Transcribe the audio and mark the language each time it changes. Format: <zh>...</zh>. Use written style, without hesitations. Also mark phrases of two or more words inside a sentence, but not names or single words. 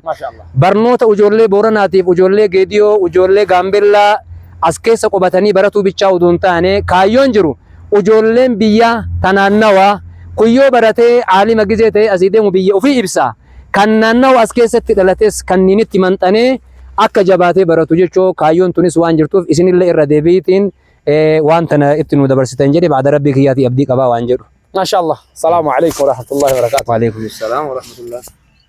<om>Barnoota ijoollee Booranaatiif ijoollee Geediyoo ijoollee Gaambellaa as keessa qubatanii baratuu bichaa utuu hin taane kaayyoon jiru ijoolleen biyya tanaannawaa kuyyoo baratee aalima gizee ta'e asii deemu biyya ofii ibsa. Kan naannawa as keessatti dhalates kanneen itti manxanee akka jabaatee baratu jechuu kaayyoon tunis waan jirtuuf isinillee irra deebiitiin waan tana itti nu dabarsitan jedhe baada rabbii kiyyaati abdii qabaa waan jedhu.</om> <ar>ما شاء الله. السلام عليكم ورحمة الله وبركاته. وعليكم السلام ورحمة الله.</ar>